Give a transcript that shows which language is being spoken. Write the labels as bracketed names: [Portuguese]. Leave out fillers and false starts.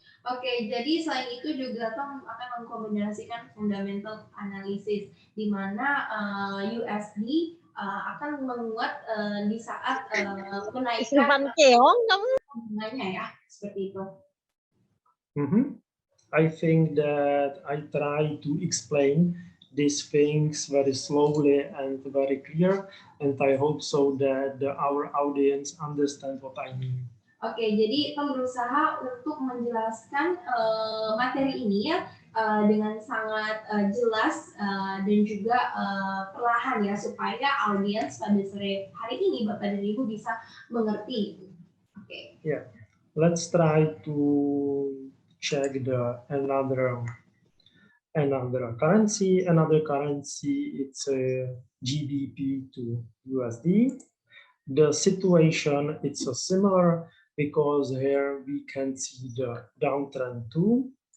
[Indonesian] Oke, jadi selain itu juga Tom akan mengkombinasikan fundamental analysis, di mana USD akan menguat di saat menaikkan bunganya ya, seperti itu. [English] I think that I try to explain these things very slowly and very clear, and I hope so that our audience understand what I mean. [Indonesian] Oke, jadi Tom berusaha untuk menjelaskan materi ini ya dengan sangat jelas dan juga perlahan ya, supaya audiens pada sore hari ini Bapak dan Ibu bisa mengerti. Oke. [English] Yeah, let's try to check another currency. Another currency, it's a GBP to USD. The situation it's similar because here we can see the downtrend too.